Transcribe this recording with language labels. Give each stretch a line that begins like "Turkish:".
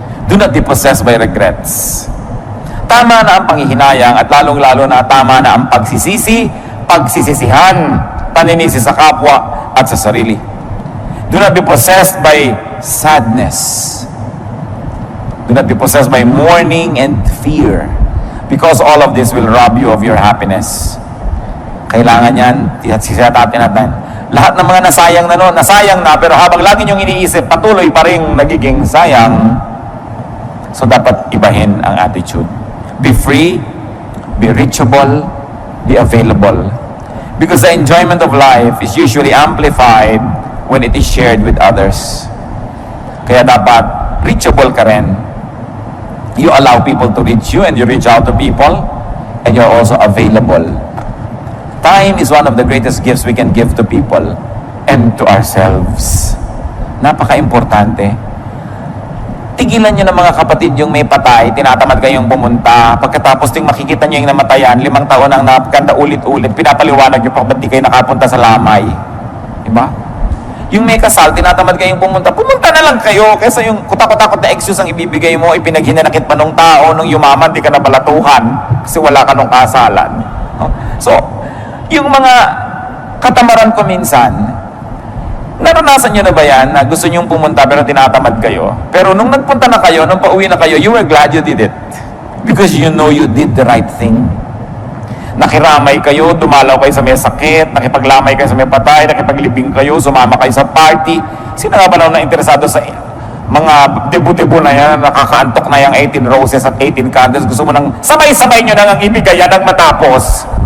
English: Do not be possessed by regrets.
Filipino: Tama na ang panghihinayang at lalong-lalo na tama na ang pagsisisi, pagsisisihan, paninisi sa kapwa at sa sarili.
English: Do not be possessed by sadness. Do not be possessed by mourning and fear because all of this will rob you of your happiness.
Filipino: Kailangan yan, sisatatin natin. Lahat ng mga nasayang na noon, nasayang na, pero habang lagi niyong iniisip, patuloy pa rin nagiging sayang. So dapat ibahin ang attitude.
English: Be free, be reachable, be available. Because the enjoyment of life is usually amplified when it is shared with others.
Filipino: Kaya dapat reachable ka rin.
English: You allow people to reach you and you reach out to people and you're also available. Time is one of the greatest gifts we can give to people and to ourselves.
Filipino: Napaka-importante. Tigilan nyo ng mga kapatid yung may patay, tinatamad kayong pumunta, pagkatapos ting makikita nyo yung namatayan, 5 taon ang napaganda ulit-ulit, pinapaliwanag nyo pa ba't di kayo nakapunta sa lamay. Diba? Yung may kasal, tinatamad kayong pumunta na lang kayo, kaysa yung kutakot-takot na excuse ang ibibigay mo, ipinaghinanakit pa nung tao, nung yumaman, di ka nabalatuhan, kasi wala ka nung kasalan. No? So, yung mga katamaran ko minsan, naranasan nyo na ba yan na gusto nyong pumunta pero tinatamad kayo? Pero nung nagpunta na kayo,
English: nung pauwi na kayo, you were glad you did it. Because you know you did the right thing.
Filipino: Nakiramay kayo, dumalaw kayo sa may sakit, nakipaglamay kayo sa may patay, nakipaglibing kayo, sumama kayo sa party. Sino nga ba na interesado sa mga debo-debo na yan, nakakaantok na yung 18 roses at 18 candles, gusto mo nang sabay-sabay nyo nang ibigay yan ang matapos?